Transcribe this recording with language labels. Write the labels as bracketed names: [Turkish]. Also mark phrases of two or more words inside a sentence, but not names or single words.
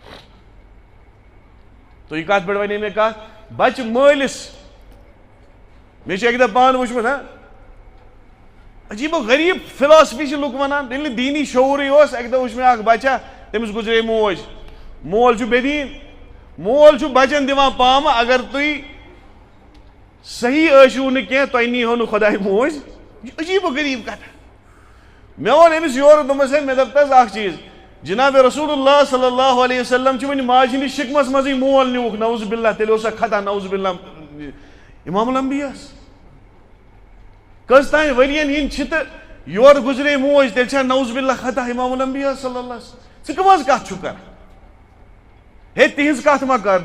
[Kashmiri] تو یہِ کتھ پٮ۪ٹھ ونے مےٚ کتھ بچہِ مٲلِس مےٚ چھُ اَکہِ دۄہ پانہٕ وٕچھمُت عجیٖب و غریٖب فِلاسفی چھِ لُکھ ونان ییٚلہِ نہٕ دیٖنی شعوٗرٕے اوس اَکہِ دۄہ وٕچھ مےٚ اکھ بچہ تٔمِس گُزرے موج مول چھُ بے دیٖن مول چھُ بچن دِوان پامہٕ اگر تُہۍ صحیح ٲسِو نہٕ کینٛہہ تۄہہِ نیٖہو نہٕ خۄداے موج. یہِ چھُ عجیٖب و غریٖب کتھ. مےٚ ووٚن أمِس یورٕ دوٚپمس ہے مےٚ دوٚپ تس اکھ چیٖز جناب [Arabic] رسول اللہ صلی اللہ علیہ وسلم [Kashmiri] چھِ وۄنۍ ماجہِ ہِنٛدِس شِکمس منٛزٕے مول نِوُکھ [Arabic] نعوذ باللہ [Kashmiri] تیٚلہِ اوس سا خطا [Arabic] نعوذ باللہ [Kashmiri] امام الانبیاہس کٔژ تانۍ ؤرین ہِنٛدۍ چھِ تہٕ یورٕ گُزرے موج تیٚلہِ چھا [Arabic] نعوذ باللہ [Kashmiri] خطا امام الانبیاہ [Arabic] صلی اللہ علیہ وسلم. [Kashmiri] ژٕ کٕم حظ کتھ چھُکھ کران ہے تِہنٛز کتھ ما کر.